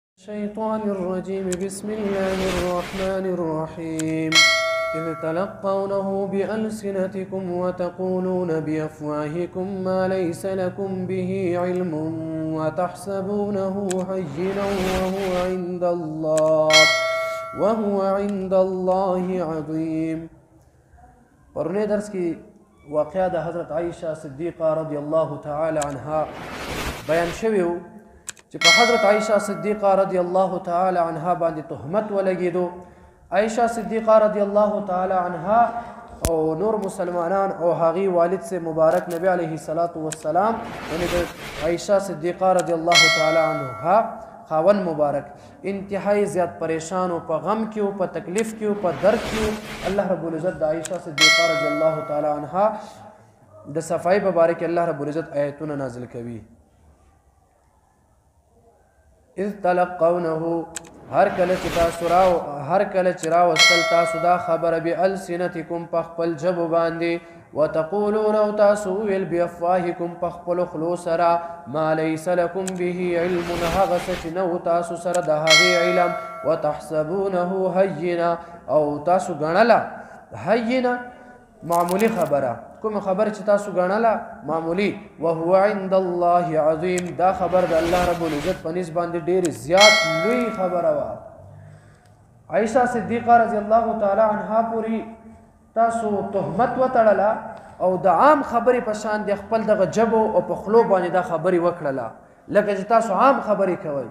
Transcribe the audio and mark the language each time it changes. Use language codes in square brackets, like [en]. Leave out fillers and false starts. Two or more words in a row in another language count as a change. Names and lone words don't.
[ar] الشيطان الرجيم بسم الله الرحمن الرحيم إذ تلقونه بألسنتكم وتقولون بأفواهكم ما ليس لكم به علم وتحسبونه هينا وهو عند الله عظيم. [ps] پرنے درس کی واقعہ دا حضرت عائشہ صدیقہ [ar] رضی اللہ تعالی عنہا [ps] بیان شویو چې په حضرت عائشہ صدیقہ [ar] رضی اللہ تعالی عنہا [ps] باندې تهمت ولګیدو. عائشہ صدیقہ [ar] رضی اللہ تعالی عنہا [ps] او نور مسلمانان او هغې والد سے مبارک نبی [ar] علیہ الصلاۃ والسلام [ps] یعنی عائشہ صدیقہ [ar] رضی اللہ تعالی عنہا [ps] خاون مبارک انتہائی زیاد پریشان و په غم کې او په تکلیف کې او په درد کې. [ar] الله رب العزت [ps] د عائشہ صدیقہ [ar] رضی اللہ تعالی عنہا [ps] د صفائی مبارک [ar] الله رب العزت [ps] آیتونه نازل کوي. [ar] اذ تلقونه [ps] هر کله چې راوستل تاسو دا خبره بألسنتکم په خپل ژبو باندې وتقولون او تاسو ویل بافواهکم په خپلو خولو سره [ar] ما لیس لکم به علم [ps] هغه څه چې نه و تاسو سره د هغې علم [ar] وتحسبونه هینا [ps] او تاسو ګڼله هینا معمولی خبره کوم خبر چې تاسو ګڼله معمولی [ar] وهو عند الله عظیم [ps] دا خبر د [ar] الله رب العزت [ps] په نسبت باندې ډېر زیات لوی خبره وه. عائشہ صدیقہ [ar] رضی الله تعالی عنها [ps] پوری تاسو تهمت وتړله او د عام خبرې په شان د خپل دغه جبو او په خولو باندې دا خبرې وکړله لکه چې تاسو عام خبرې کوئ.